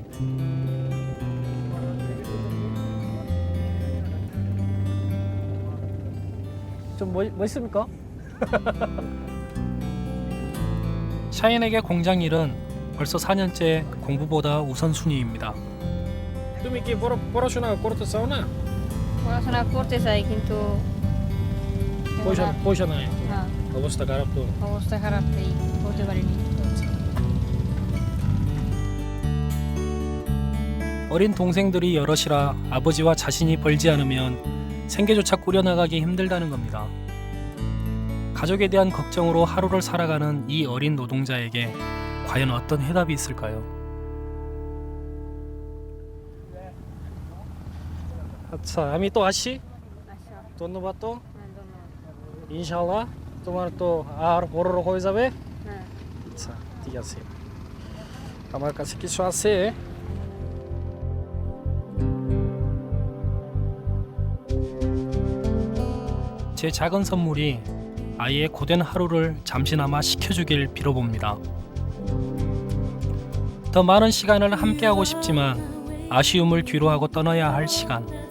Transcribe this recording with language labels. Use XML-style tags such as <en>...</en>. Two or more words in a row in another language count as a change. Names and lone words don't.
<ko>좀 멋있습니까? 샤인에게 공장 일은 벌써 4년째 공부보다 우선순위입니다.</ko> <bn>তুমি কি পড়াশোনা করতে চাও না? পড়াশোনা করতে চাই কিন্তু পয়সা নাই, হ্যাঁ অবস্থা খারাপ তো। অবস্থা খারাপ তাই করতে পারিনি।</bn> <ko>어린 동생들이 여럿이라 아버지와 자신이 벌지 않으면 생계조차 꾸려나가기 힘들다는 겁니다. 가족에 대한 걱정으로 하루를 살아가는 이 어린 노동자에게 과연 어떤 해답이 있을까요?</ko> <bn>আচ্ছা আমি তো আসি, আচ্ছা ধন্যবাদ তো। হ্যাঁ ধন্যবাদ। ইনশাআল্লাহ তোমার তো আর বড় হয়ে যাবে। হ্যাঁ আচ্ছা ঠিক আছে, আমার কাছে কিছু আছে।</bn> <ko>제 작은 선물이 아이의 고된 하루를 잠시나마 식혀주길 빌어봅니다. 더 많은 시간을 함께하고 싶지만 아쉬움을 뒤로하고 떠나야 할 시간.</ko>